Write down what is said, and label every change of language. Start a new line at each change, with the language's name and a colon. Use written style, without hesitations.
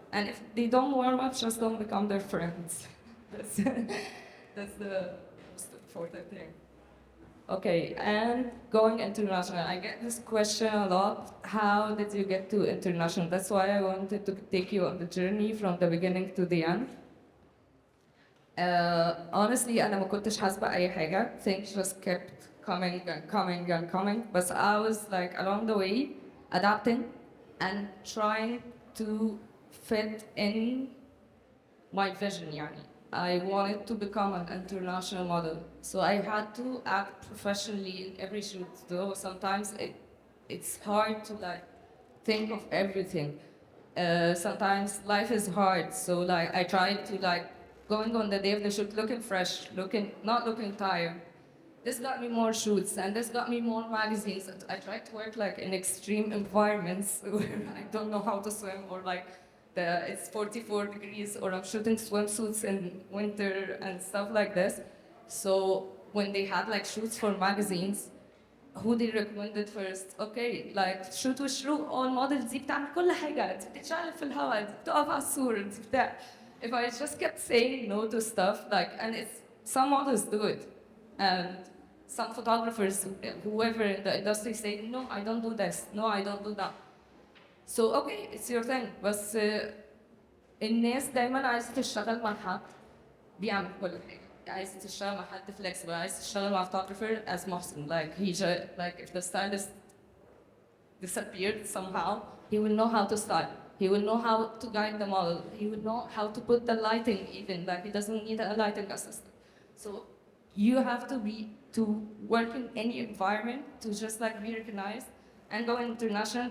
English: And if they don't warm up, just don't become their friends. that's, that's the most important thing. Okay, and going international. I get this question a lot. How did you get to international? That's why I wanted to take you on the journey from the beginning to the end. Honestly,
Arabic: أنا ما كنتش حاسبة أي حاجة.
English: Things just kept coming and coming and coming. But I was like along the way, adapting and trying to fit in my vision يعني. I wanted to become an international model. So I had to act professionally in every shoot. Though sometimes it's hard to like think of everything. Sometimes life is hard. So like I tried to like going on the day of the shoot looking fresh, not looking tired. This got me more shoots and this got me more magazines. I tried to work like in extreme environments where I don't know how to swim or like it's 44 degrees or I'm shooting swimsuits in winter and stuff like this. So when they had like shoots for magazines, who they recommended first? Okay, like shoot with Sherouk all models
Arabic: دي بتعمل كل حاجة، انت بتتشقلب في الهواء، انت بتقف على السور، انت بتاع.
English: If I just kept saying no to stuff, like, and it's some models do it, and some photographers, whoever in the industry say, no, I don't do this, no, I don't do that. So okay, it's your thing.
Arabic: بس الناس دايما عايزة تشتغل مع حد بيعمل كل حاجة. عايزة تشتغل مع حد flexible. عايزة تشتغل مع
English: photographer as Mohsen. Like like if the stylist disappeared somehow, he will know how to style. He will know how to guide the model. He will know how to put the lighting even. Like he doesn't need a lighting assistant. So you have to work in any environment to just like be recognized and go international.